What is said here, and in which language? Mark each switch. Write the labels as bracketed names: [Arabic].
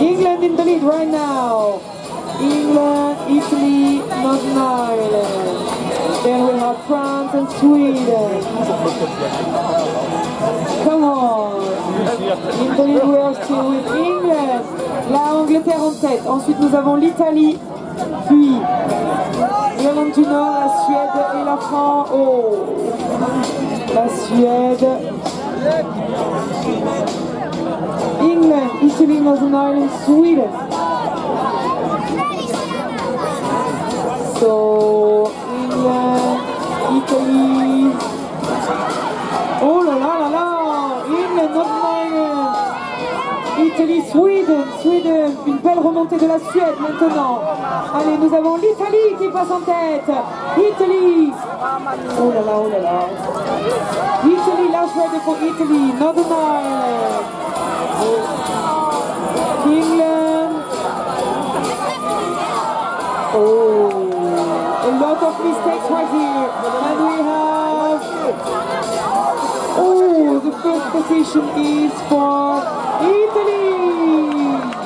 [English] England in the lead right now. England, Italy, Northern Ireland. Then we have France and Sweden. Come on. In the lead we are still with England. [French] La Angleterre en tête. Ensuite nous avons l'Italie, puis l'Irlande du Nord, la Suède et la France. Oh, la Suède. [English] England, Italy, Northern Ireland, Sweden. So, England, Italy. [French] Oh là là là là! [English] England, Northern Ireland. Italy, Sweden. [French] Une belle remontée de la Suède maintenant. Allez, nous avons l'Italie qui passe en tête. Italy. Oh là là, oh là là. [English] Italy, last rider for Italy. Northern Ireland. England. Oh, a lot of mistakes right here. And we have... Oh, the first position is for Italy.